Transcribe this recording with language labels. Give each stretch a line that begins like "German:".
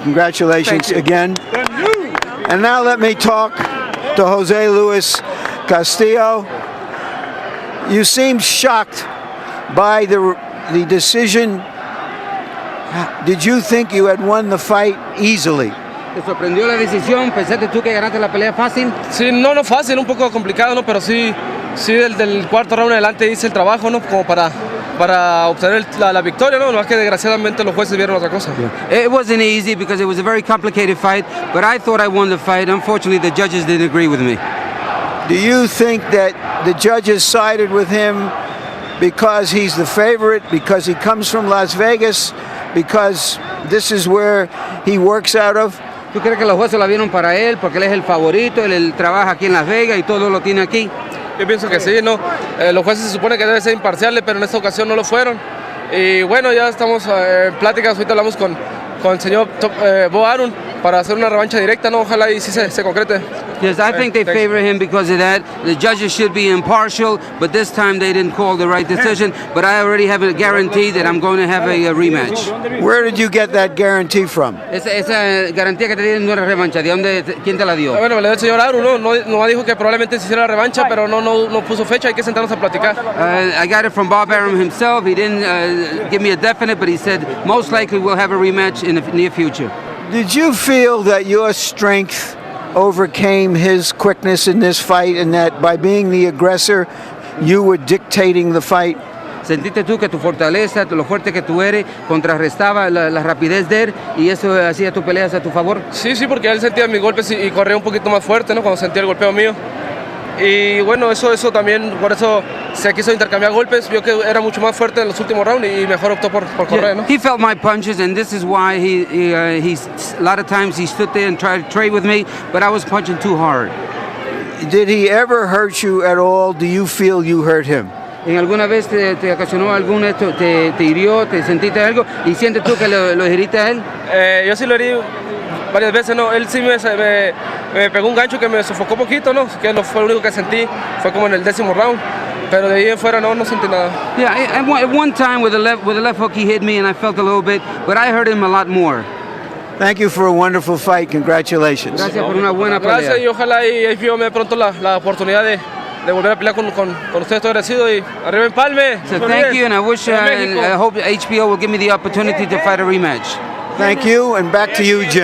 English: Congratulations again. And now let me talk to Jose Luis Castillo. You seemed shocked by the decision. Did you think you had won the fight easily?
Spanish: ¿Te sorprendió la decisión? ¿Pensaste tú que ganaste la pelea fácil? Sí, no fácil, un poco complicado, ¿no? Pero sí del cuarto round en adelante hice el trabajo, ¿no? Como para obtener la victoria, ¿no? Más que desgraciadamente los jueces vieron otra cosa.
English: It wasn't easy because it was a very complicated fight, but I thought I won the fight. Unfortunately, the judges didn't agree with me. Do you think that the judges sided with him because he's the favorite, because he comes from Las Vegas, because this is where he works out of?
Spanish: ¿Tú crees que los jueces la vieron para él porque él es el favorito, él trabaja aquí en Las Vegas y todo lo tiene aquí? Yo pienso que sí, ¿no? Los jueces se supone que deben ser imparciales, pero en esta ocasión no lo fueron. Y bueno, ya estamos en pláticas, ahorita hablamos con el señor Bob Arum para hacer una revancha directa, ¿no? Ojalá y sí se concrete.
English: Yes, I think they favor him because of that. The judges should be impartial, but this time they didn't call the right decision. But I already have a guarantee that I'm going to have a rematch. Where did you get that guarantee from?
Spanish: Esa garantía que te dieron una revancha, ¿quién te la dio? Bueno, me la dio el señor Arum, no dijo que probablemente se hiciera la revancha, pero no puso fecha, hay que sentarnos a platicar.
English: I got it from Bob Arum himself. He didn't give me a definite, but he said most likely we'll have a rematch in the near future. Did you feel that your strength overcame his quickness in this fight, and that by being the aggressor, you were dictating the fight?
Spanish: ¿Sentiste tú que tu fortaleza, lo fuerte que tú eres, contrarrestaba la rapidez de él y eso hacía tus peleas a tu favor? Sí, porque él sentía mis golpes y corría un poquito más fuerte, ¿no? Cuando sentía el golpeo mío. Y bueno, eso también, por eso se quiso intercambiar golpes, vio que era mucho más fuerte en los últimos rounds y mejor optó por correr, ¿no?
English: He felt my punches, and this is why he a lot of times he stood there and tried to trade with me, but I was punching too hard. Did he ever hurt you at all? Do you feel you hurt him?
Spanish: ¿En alguna vez te ocasionó algún esto, te hirió, te sentiste algo y sientes tú que lo heriste a él? Yo sí lo herí varias veces, ¿no? Él sí me pegó un gancho que me sofocó un poquito, ¿no? Que fue lo único que sentí, fue como en el 10º round. Pero de ahí en fuera no sentí nada.
English: Yeah, at one time with the left hook he hit me and I felt a little bit, but I hurt him a lot more. Thank you for a wonderful fight. Congratulations.
Spanish: Gracias por una buena pelea. Gracias y ojalá y me dé pronto la oportunidad de volver a pelear con ustedes. Estoy agradecido y arriba Empalme.
English: So thank you and I wish and I hope HBO will give me the opportunity to fight a rematch. Thank you, and back to you, Jim.